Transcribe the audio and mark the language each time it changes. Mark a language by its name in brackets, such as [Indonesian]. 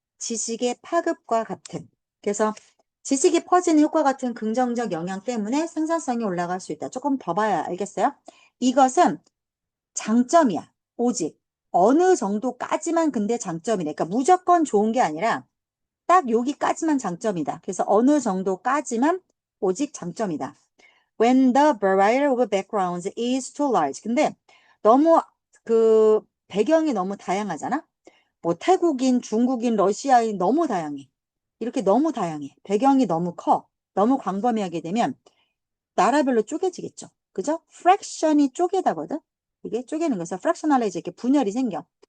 [Korean] 지식의 파급과 같은. 그래서 지식이 퍼지는 효과 같은 긍정적 영향 때문에 생산성이 올라갈 수 있다. 조금 더 봐야 알겠어요? 이것은 장점이야. 오직 어느 정도까지만 근데 장점이네. 그러니까 무조건 좋은 게 아니라 딱 여기까지만 장점이다. 그래서 어느 정도까지만 오직 장점이다. [English] When the variety of backgrounds is too large. [Korean] 근데 너무 그 배경이 너무 다양하잖아. 뭐 태국인, 중국인, 러시아인 너무 다양해. 이렇게 너무 다양해. 배경이 너무 커. 너무 광범위하게 되면 나라별로 쪼개지겠죠. 그죠? fraction이 쪼개다거든. 이게 쪼개는 거에서 fractionalize 이렇게 분열이 생겨.